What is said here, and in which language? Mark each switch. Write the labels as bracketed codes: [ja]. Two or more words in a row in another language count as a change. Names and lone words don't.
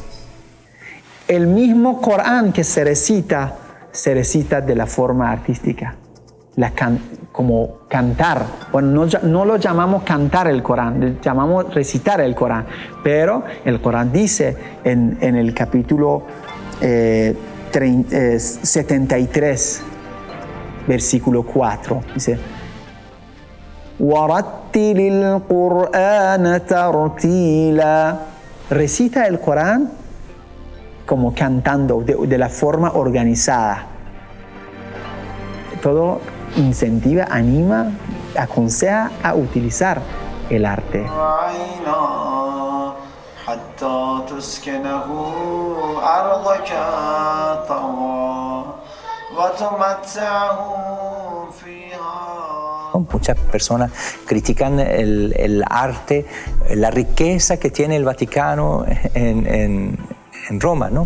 [es] El mismo Corán que se recita de la forma artística, como cantar. Bueno, no lo llamamos cantar el Corán, lo llamamos recitar el Corán, pero el Corán dice en el capítulo 73, versículo 4, dice: [ar] وَرَتِّلِ الْقُرْآنَ تَرْتِيلًا. [es] Recita el Corán como cantando, de la forma organizada. Todo incentiva, anima, aconseja a utilizar el arte. Muchas personas critican el arte, la riqueza que tiene el Vaticano en Roma, ¿no?